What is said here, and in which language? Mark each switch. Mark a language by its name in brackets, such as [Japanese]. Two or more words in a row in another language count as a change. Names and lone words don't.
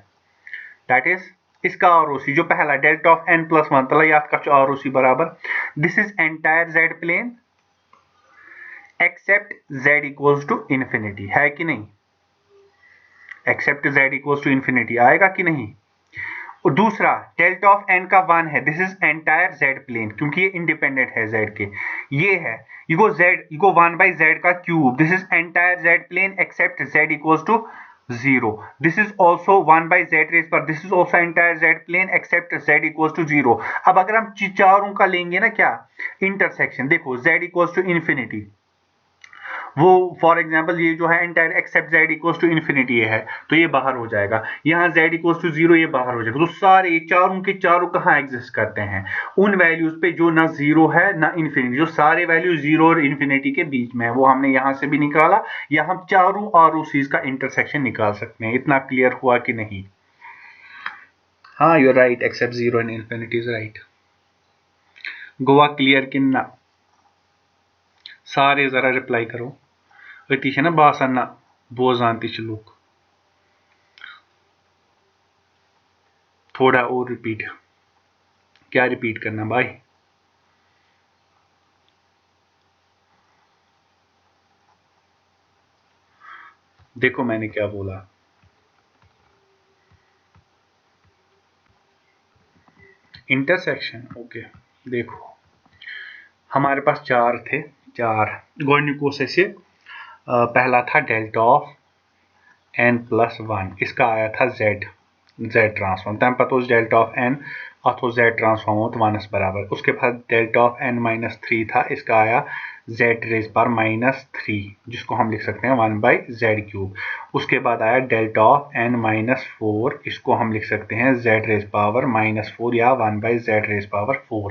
[English] that is [Hindi] इसका ROC जो पहला [English] delta of n plus 1 तला याद कर ROC बराबर, this is entire z plane except z equals to infinity, [Hindi] है कि नहीं? [English] except z equals to infinity [Hindi] आएगा कि नहीं? और दूसरा [English] delta of n [Hindi] का 1 है, [English] this is entire z plane, [Hindi] क्योंकि ये इंडिपेंडेंट है z के। ये है इको 1 बाई z का क्यूब, [English] this is entire z plane except z equals to 0. this is also 1 by z raise par, this is also entire z plane except z equals to 0. [Hindi] अब अगर हम चारों का लेंगे ना क्या इंटरसेक्शन, देखो [English] z equals to infinity [Hindi] वो [English] for example [Hindi] ये जो है [English] entire except z equals to infinity [Hindi] है, तो ये बाहर हो जाएगा। यहाँ [English] z equals to 0 [Hindi] ये बाहर हो जाएगा। तो सारे चारों के चारों कहाँ एग्जिस्ट करते हैं? उन वैल्यूज पे जो ना 0 है ना इन्फिनिटी, जो सारे वैल्यू 0 और इन्फिनिटी के बीच में है, वो हमने यहाँ से भी निकाला, या हम चारों आरओसीज का इंटरसेक्शन निकाल सकते हैं। इतना क्लियर हुआ कि नहीं? [English] हाँ, you are right, except 0 and infinity is right. [Kashmiri] गोवा क्लियर [Hindi] कि ना? सारे जरा रिप्लाई करो। [Kashmiri] अति है ना बासान ना बोजान ति लूक। [Hindi] थोड़ा और रिपीट। क्या रिपीट करना भाई? देखो मैंने क्या बोला। [English] intersection, okay. [Hindi] देखो हमारे पास चार थे, चार गोनिको से पहला था [English] delta of n+1, [Hindi] इसका आया था z ट्रांसफॉर्म। [Kashmiri] तम पत [English] delta of n [Kashmiri] अथ z ट्रांसफॉर्म होत 1 बराबर। [Hindi] उसके बाद [English] delta of n-3 [Hindi] था, इसका आया z⁻³ जिसको हम लिख सकते हैं 1/z³। उसके बाद आया [English] delta of n-4, [Hindi] इसको हम लिख सकते हैं z⁻⁻4 या 1/z⁻⁴।